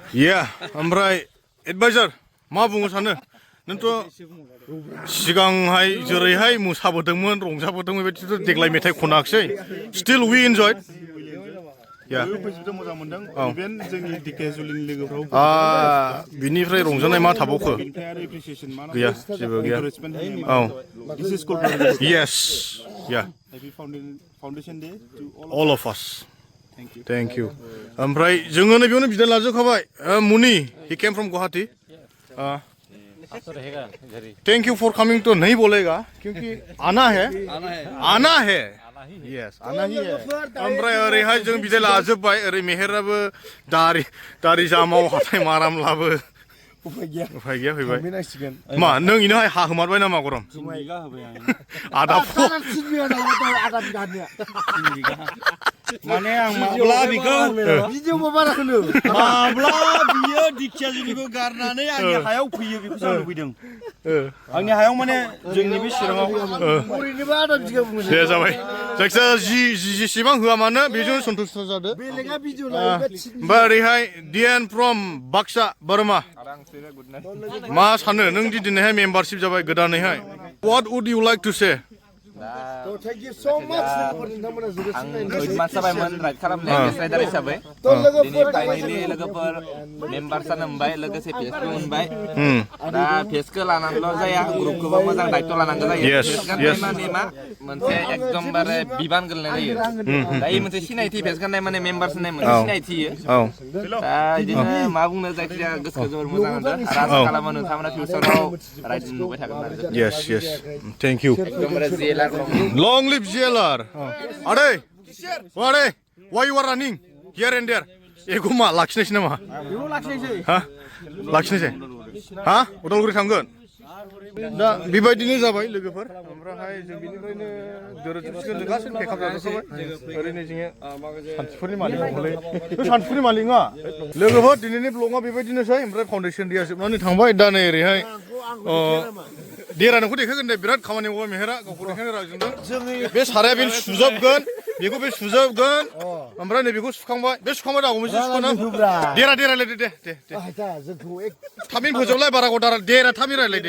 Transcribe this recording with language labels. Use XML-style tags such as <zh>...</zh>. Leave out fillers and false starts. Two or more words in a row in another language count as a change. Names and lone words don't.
<brx>या ओमफ्राय एडभाइजार मा बुंनो सानो नोंथ' सिगांहाय जेरैहाय मोसाबोदोंमोन रंजाबोदोंमोन बेबायदिथ' देग्लाय मेथाइ खनाखिसै</brx> <en>still we enjoyed</en> <brx>या मोजां मोनदों इभेन जोंनि डिकेजुलिनि लोगोफ्राव बिनिफ्राय रंजानाय मा थाबावखो गैया जेबो गैया औ यस या</brx> <en>foundation day all of us thank you</en> <brx>ओमफ्राय जोङो नैबेयावनो बिदाय लाजोबखाबाय मुनि</brx> <en>he came from Guwahati thank you for coming</en> <hi>तो नहीं बोलेगा क्योंकि आना है यस आना ही है</hi> <brx>ओमफ्राय ओरैहाय जों बिदाय लाजोबबाय ओरै मेहेराबो दारि जामाव हाथाय मारामलाबो उफाय गैया फैबाय मा नों इनोहाय हा होमारबाय नामा गरम आदा माने आं माब्ला बिखौ माब्ला बियो दिखियाजुलिखौ गारनानै आंनि हायाव फैयो बेखौसो आं लुबैदों आंनि हायाव माने जोंनि बे चिराङाव दे जाबाय जायखिजाया जेसेबां होआ मानो बेजों सन्तुष्ट जादो ओमफ्राय ओरैहाय डिएन फ्रम बाक्सा बोरमा मा सानो नों दि दिनैहाय मेम्बारशिप जाबाय गोदानैहाय</brx> <en>what would you like to say</en> <brx>दा</brx> <en>Thank you so much</en> <brx>नोंथांमोना जोबोद आं सिनायनो 8 months जाबायमोन राइड खालामनाया</brx> <en>guest rider</en> <brx>हिसाबै दिनै फाइनेलि लोगोफोर मेम्बार जानो मोनबाय लोगोसे फेसबो मोनबाय दा फेसखौ लानानैल' जाया ग्रुपखौबो मोजां दायित्व लानांगौ जायो फेस गाननाय माने मा मोनसे एकदमबारे बिबान गोलैनाय जायो दा इ मोनसे सिनायथि फेस गाननाय माने मेम्बार्स होननाय मोनसे सिनायथि दा बिदिनो मा बुंनो जायखिजाया गोसोखौ जोबोर मोजां मोनदों आरो आसा खालामो नोंथांमोना फिउचाराव राइड नुबाय थागोन आरो</brx> <en>Yes, yes. Thank you.</en> <brx>एकदमबारे जेलार</brx> <en>Long live JLR. Ade, why you are running here and there?</en> <brx>Ego ma laखिनायसै नामा? Ha? लाखिनायसै? Ha? उदालगुरि थांगोन? दा बेबायदिनो जाबाय लोगोफोर ओमफ्राय जों बिनिफ्रायनो दोरोदसिगोन जों गासैबो पेकआप जाजोबखाबाय ओरैनो जोङो सानथिफुरनि मालिक हले सानथिफुरनि मालिक नङा लोगोफोर दिनैनि ब्लगआ बेबायदिनोसै ओमफ्राय फाउन्डेसन डेया जोबनानै थांबाय दा नै ओरैहाय देरा नोंखौ देखायगोन दे बिराद खामानि मावबाय मेहेरा गावखौ देखायनो रायजोंदों बे साराया बे सुजोबगोन बेखौ बे सुजोबगोन ओमफ्राय नै बेखौ सुखांबाय बे सुखांबाय दा मोनसे सुखानो देरा रायलायदे दे थाबैनो फोजोबलाय बारा गदारा देरा थाबैनो रायलायदे</brx>